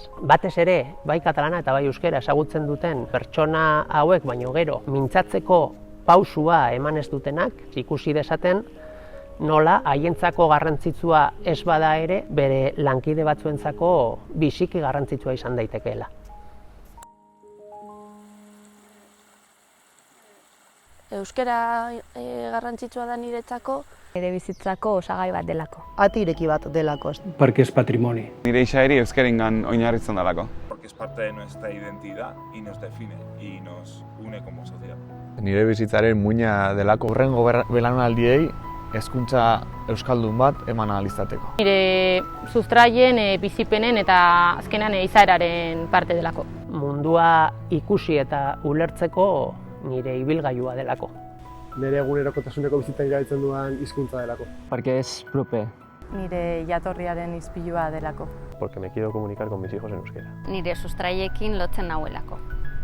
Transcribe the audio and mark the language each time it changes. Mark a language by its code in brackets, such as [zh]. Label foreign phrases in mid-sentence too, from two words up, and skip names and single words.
[eu] Batez ere, bai katalana eta bai euskera ezagutzen duten pertsona hauek, baino gero mintzatzeko pausua eman ez dutenak, ikusi dezaten nola haientzako garrantzitsua ez bada ere, bere lankide batzuentzako biziki garrantzitsua izan daitekeela. Euskara garrantzitsua da niretzako, Ere bizitzako osagai bat delako. Ati ireki bat delako. [ca] Perquè és patrimoni. [eu] Nire isaeri euskeringan oinarritzen dalako. [es] Porque es parte de nuestra identidad y nos define y nos une como sociedad. [eu] Nire bizitzaren muina delako. Hurrengo belaunaldiei hezkuntza euskaldun bat eman ahal izateko. Nire sustraien, bizipenen eta azkenean izaeraren parte delako. Mundua ikusi eta ulertzeko nire ibilgailua delako. Nire egunerokotasuneko bizitzan erabiltzen duan hizkuntza delako. [ca] Perquè és proper. [eu] Nire jatorriaren izpilua delako. [es] Porque me quiero comunicar con mis hijos en euskera. [eu] Nire sustraiekin lotzen nauelako.